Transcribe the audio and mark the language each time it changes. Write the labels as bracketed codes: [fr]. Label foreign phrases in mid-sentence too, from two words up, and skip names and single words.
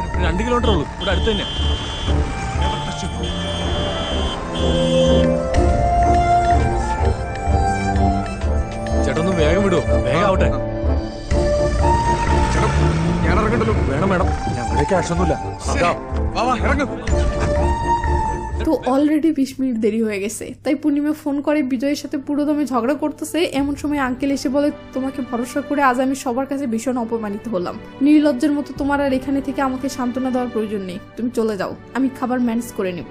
[ml] 2 കിലോമീറ്റർ ഉള്ളൂ, ഇവിടെ അടുത്ത് തന്നെ. വരൂ, വേഗം ആവട്ടെ. ഞാൻ ഇറങ്ങണ്ടല്ലോ. വേണം വേണം, ഞങ്ങളുടെ ക്യാഷ് ഒന്നുമില്ല. വാ വാ ഇറങ്ങും. [bn] তো অলরেডি 20 মিনিট দেরি হয়ে গেছে, তাই পূর্ণিমা ফোন করে বিজয়ের সাথে পুরো দমে ঝগড়া করতেছে। এমন সময় আঙ্কেল এসে বলে, তোমাকে ভরসা করে আজ আমি সবার কাছে ভীষণ অপমানিত হলাম। নির্লজ্জের মতো তোমার আর এখানে থেকে আমাকে সান্ত্বনা দেওয়ার প্রয়োজন নেই, তুমি চলে যাও, আমি খাবার ম্যানেজ করে নেব।